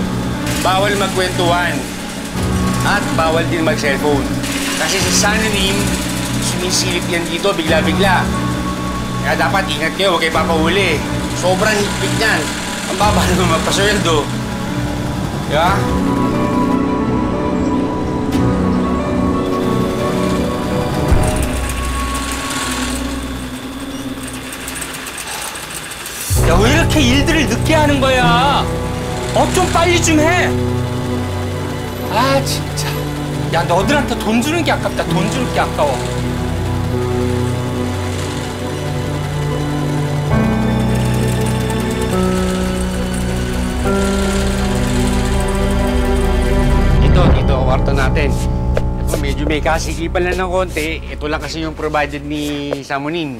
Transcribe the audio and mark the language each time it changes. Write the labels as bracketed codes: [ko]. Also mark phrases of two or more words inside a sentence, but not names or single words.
[tl] Bawal magkwentuhan. At bawal din mag-cellphone. Kasi sa Sananim, sumisilip yan dito bigla-bigla. Kaya dapat ingat kayo, huwag kayo papahuli. Sobrang higpit niyan. Ang baba naman magpasweldo. Diba? [ko] 야, 왜 이렇게 일들을 늦게 하는 거야? 좀 빨리 좀 해. 아, 진짜. 야, 너들한테 돈 주는 게 아깝다. 돈 주는 게 아까워. [tl] Ito, kwarto natin. Ito, medyo may kasikipan lang ng konti. Ito lang kasi yung provided ni Samunin.